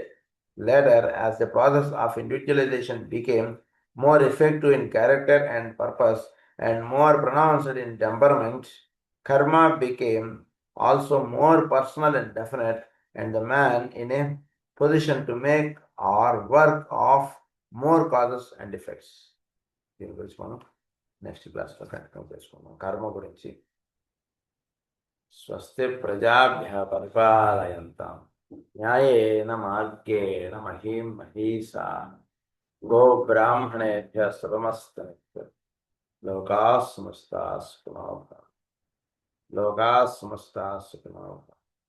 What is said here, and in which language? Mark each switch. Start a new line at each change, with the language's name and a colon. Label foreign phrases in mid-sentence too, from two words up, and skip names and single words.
English: Later, as the process of individualization became more effective in character and purpose and more pronounced in temperament, karma became also more personal and definite, and the man in a position to make or work of more causes and effects.
Telugu: దీని గురించి మనం
English: next class continue
Telugu: చేసుకుందాం. కర్మ గురించి.
Sanskrit: స్వస్తి ప్రజాభ్య పరిపాలయంతాం న్యాయేన మార్గేణ మహీం మహీసా గో బ్రాహ్మణేభ్య శుభమస్తు. లోకా సమస్తా సుఖినో భవంతు. లోకా సమస్తా సుఖినో భవంతు.